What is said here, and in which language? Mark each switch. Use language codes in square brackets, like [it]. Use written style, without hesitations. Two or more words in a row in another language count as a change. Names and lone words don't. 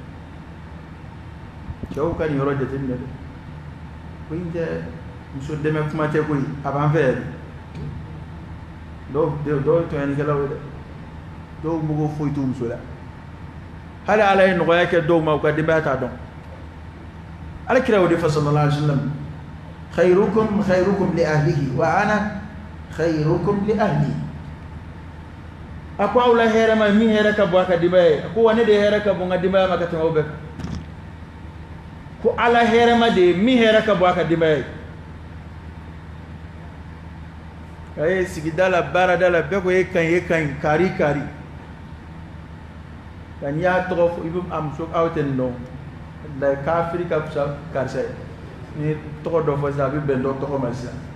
[bm] cɛw ka nin yɔrɔ jateminɛ dɛ ko in tɛ muso dɛmɛ kuma tɛ koyi a b'an fɛ yɛrɛ dɔw ye tɔɲɔnikɛlaw ye dɛ dɔw mago foyi t'u muso la hali ala ye nɔgɔya kɛ dɔw ma u ka denbaya t'a dɔn alakira y'o de fɔ [ar] صلى الله عليه وسلم خيركم لأهله وأنا خيركم لأهلي [bm] a ko aw la hɛrɛ ma min hɛrɛ ka bon a ka denbaya ye a ko wa ne de hɛrɛ ka bon n ka denbaya ma ka tɛmɛ aw bɛɛ kan ko ala hɛrɛ ma de min hɛrɛ ka bon a ka denbaya ye a ye sigida la baarada la bɛɛ ko e ka ɲi kari ka n'i y'a tɔgɔ fɔ i bɛ a muso aw tɛ nin dɔn la kafiri ka fisa karisa ye ni tɔgɔ dɔ fɔ sisan a bɛ bɛn dɔ tɔgɔ ma sisan